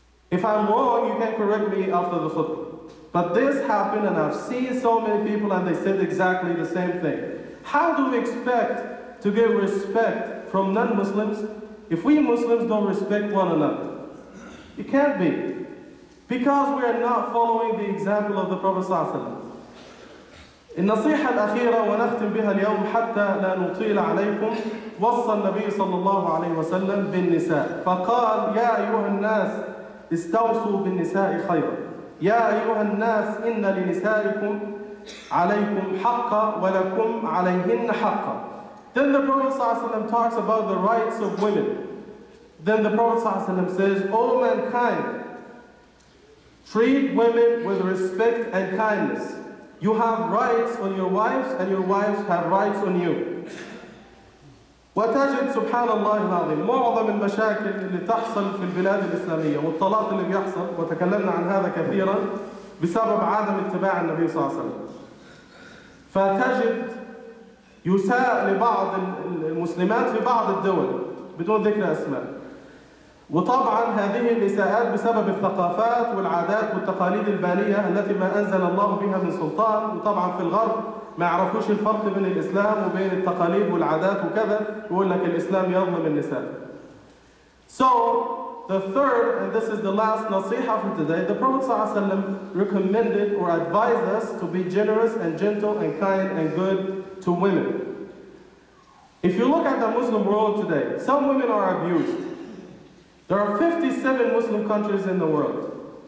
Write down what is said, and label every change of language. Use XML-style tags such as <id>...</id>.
<en>If I'm wrong, you can correct me after the khutbah. But this happened, and I've seen so many people, and they said exactly the same thing. How do we expect to get respect from non-Muslims if we Muslims don't respect one another? It can't be. Because we are not following the example of the Prophet ﷺ.</en> <ar>النصيحة الأخيرة ونختم بها اليوم حتى لا نطيل عليكم. وصى النبي صلى الله عليه وسلم بالنساء فقال: يا أيها الناس استوصوا بالنساء خيرا. يا أيها الناس إن لنسائكم عليكم حقا ولكم عليهن حقا.</ar> <en>Then the Prophet ﷺ talks about the rights of women. Then the Prophet ﷺ says, O mankind, treat women with respect and kindness. You have rights on your wives and your wives have rights on you.</en> <ar>وتجد سبحان الله العظيم معظم المشاكل اللي تحصل في البلاد الإسلامية والطلاق اللي بيحصل، وتكلمنا عن هذا كثيرا، بسبب عدم اتباع النبي صلى الله عليه وسلم. فتجد يساء لبعض المسلمات في بعض الدول بدون ذكر أسماء. وطبعا هذه الإساءات بسبب الثقافات والعادات والتقاليد البالية التي ما أنزل الله بها من سلطان. وطبعا في الغرب ما يعرفوش الفرق بين الإسلام وبين التقاليد والعادات وكذا، يقول لك الإسلام يظلم النساء.</ar> <en>So, the third, and this is the last nasiha for today, the Prophet ﷺ recommended or advised us to be generous and gentle and kind and good to women. If you look at the Muslim world today, some women are abused. There are 57 Muslim countries in the world.</en>